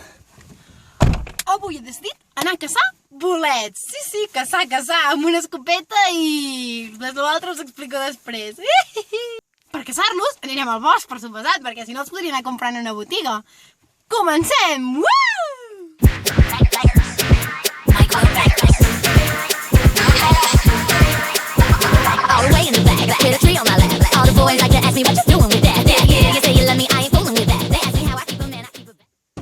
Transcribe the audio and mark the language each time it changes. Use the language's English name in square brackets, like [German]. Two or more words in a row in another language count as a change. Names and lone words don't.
[Catalan] Avui he decidit anar a caçar bolets. Sí, caçar, amb una escopeta i l'altre us explico després. Per caçar-los anirem al bosc, per suposat, perquè si no els podria anar comprant a una botiga. Comencem! [English] All the way in the back, with a tree on my lap. All the boys like to ask me what you doing with that. Yeah, you say you love me, I ain't fooling with that. They ask me how I keep 'em and I keep 'em back.